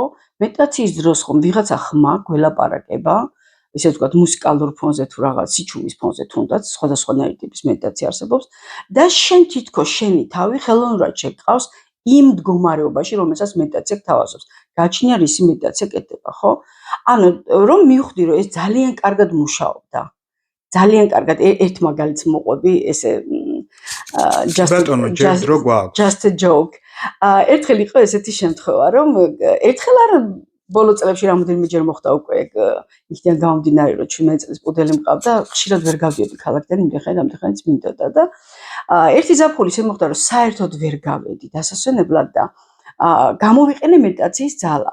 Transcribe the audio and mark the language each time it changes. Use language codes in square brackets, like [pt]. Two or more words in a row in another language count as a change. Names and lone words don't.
[ka] მედიტაციის დროს ხომ ვიღაცა ხმა გველაპარაკება, ესე ვთქვათ, მუსიკალურ ფონზე თუ რაღაც სიჩუმის ფონზე თუნდაც, სხვადასხვანაირი ტიპის მედიტაცია არსებობს და შენ თითქოს შენი თავი ხელოვნურად შეგყავს იმ მდგომარეობაში, რომელსაც მედიტაცია გთავაზობს. გაჩნია რისი მედიტაცია კეთდება, ხო? ანუ რომ მივხვდი, რომ ეს ძალიან კარგად მუშაობდა. ძალიან კარგად ერთ მაგალითს მოყვები, ესე [en] just a joke. [ka] ერთხელ იყო ესეთი შემთხვევა, რომ ერთხელ არ ბოლო წლებში რამოდენიმეჯერ მოხდა უკვე იქიდან გამომდინარე, რომ 17 წლის პუდელი მყავდა, ხშირად ვერ გავდიოდი ქალაქიდან, იმდენხანიც მინდოდა და ერთი ზაფხული ისე მოხდა, რომ საერთოდ ვერ გავედი დასასვენებლად და გამოვიყენე მედიტაციის ძალა.